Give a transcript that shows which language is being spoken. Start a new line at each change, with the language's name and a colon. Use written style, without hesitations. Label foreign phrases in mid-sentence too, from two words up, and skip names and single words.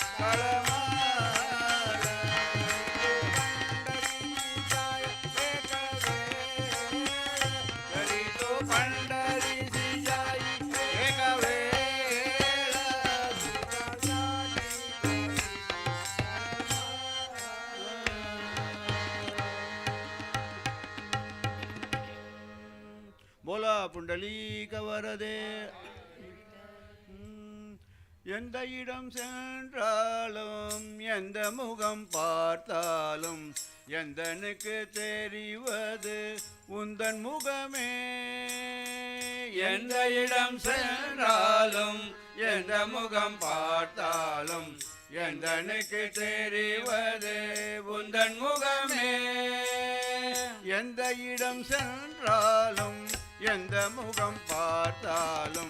Marathi: तळमळ तरी तो पंढरीसी जाई एक वेळ बोला पुंडलीक वरदे
Tamil: எந்த இடம் சென்றாலும் எந்த முகம் பார்த்தாலும் எந்தனுக்கு தெரிவது உந்தன் முகமே எந்த இடம் சென்றாலும் எந்த முகம் பார்த்தாலும் எந்தனுக்கு தெரிவது உந்தன் முகமே எந்த இடம் சென்றாலும் எந்த முகம் பார்த்தாலும்